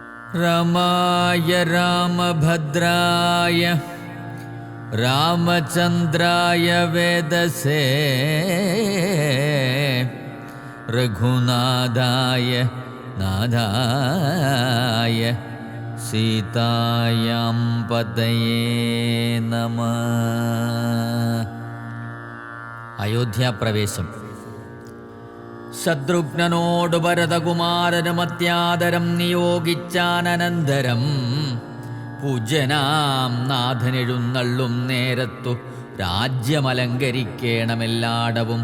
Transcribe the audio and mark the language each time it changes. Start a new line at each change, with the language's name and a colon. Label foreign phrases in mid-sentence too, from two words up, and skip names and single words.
Sanskrit: रमाय रामभद्राय रामचन्द्राय वेदसे रघुनाथाय नाथाय सीतायां पतये नमः.
Malayalam: അയോധ്യാപ്രവേശം. ശത്രുഘ്നനോട് ഭരതകുമാരനും അത്യാദരം നിയോഗിച്ചാനന്തരം പൂജ്യനാം നാഥനെഴുന്നള്ളും നേരത്തു രാജ്യമലങ്കരിക്കേണമെല്ലാടവും.